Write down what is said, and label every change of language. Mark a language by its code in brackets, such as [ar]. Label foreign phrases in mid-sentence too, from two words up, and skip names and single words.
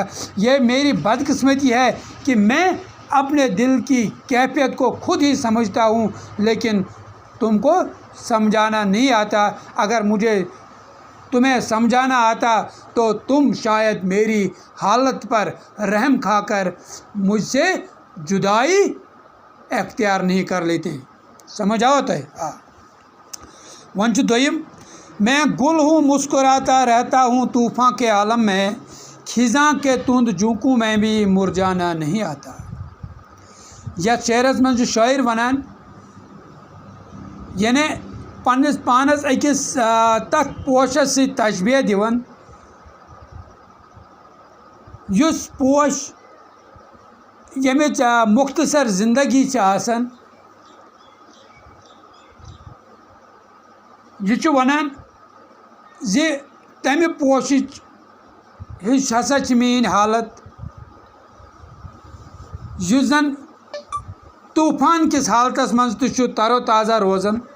[ur] یہ میری بدقسمتی ہے کہ میں اپنے دل کی کیفیت کو خود ہی سمجھتا ہوں لیکن تم کو سمجھانا نہیں آتا. اگر مجھے تمہیں سمجھانا آتا تو تم شاید میری حالت پر رحم کھا کر مجھ سے جدائی اختیار نہیں کر لیتے. سمجھ آتا ہے؟ [ks] وۄنۍ چھُ دوٚیِم. [ur] میں گل ہوں مسکراتا رہتا ہوں طوفان کے عالم میں، خزاں کے تند جھونکوں میں بھی مرجانا نہیں آتا. [ks] یتھ شعرس من شاعر ونان یعنی پنس پانس أکس تک پوشس سی تشبیہ دیوان یس پوش یمچ مختصر زندگی چھ آسان یہ ونان زِ تمہ پوشچ ہش ہسا چھ میٲنۍ حالت یُس زن طوفان کس حالتس منٛز تہِ چھُ تر و تازہ روزان